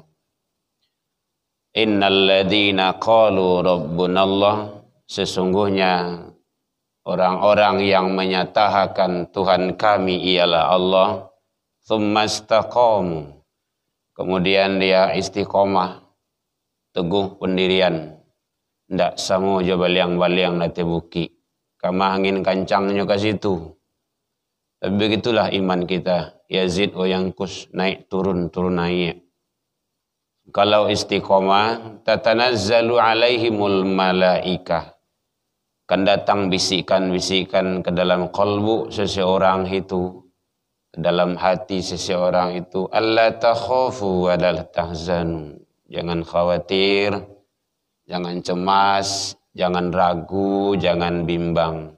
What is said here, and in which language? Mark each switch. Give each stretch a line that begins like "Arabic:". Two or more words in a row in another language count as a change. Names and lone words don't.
Arabic: إن الذين قالوا ربنا الله,
Indonesian: sesungguhnya orang-orang yang menyatakan Tuhan kami ialah Allah, tsumastaqamu, kemudian dia istiqomah, teguh pendirian,
Minangkabau: ndak samo jo baliang-baliang nate buki, kama angin kancangnya ke situ.
Indonesian: Tapi begitulah iman kita,
Arabic: يزيد وينقص,
Indonesian: naik turun, turun naik. Kalau istiqomah,
Arabic: تتنزل عليهم الملائكة,
Indonesian: kan datang bisikan-bisikan ke dalam kalbu seseorang itu, ke dalam hati seseorang itu,
Arabic: ألا تخافوا ولا تحزنوا,
Indonesian: jangan khawatir, jangan cemas, jangan ragu, jangan bimbang.